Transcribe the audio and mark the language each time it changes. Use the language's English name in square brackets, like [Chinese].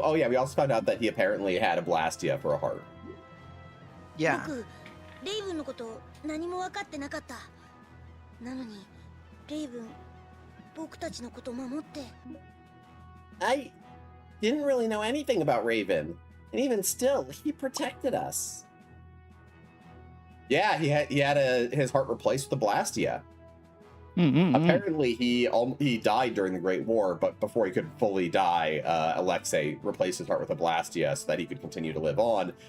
[English] Oh yeah, we also found out that he apparently had a Blastia for a heart. Yeah. [Japanese] 僕レイブンのこと何も分かってなかった。なのにレイブン僕たちのこと守って。 [English] I didn't really know anything about Raven, and even still, he protected us. Yeah, he had his heart replaced with a Blastia. Apparently, he died during the Great War, but before he could fully die, Alexei replaced his heart with a Blastia so that he could continue to live on.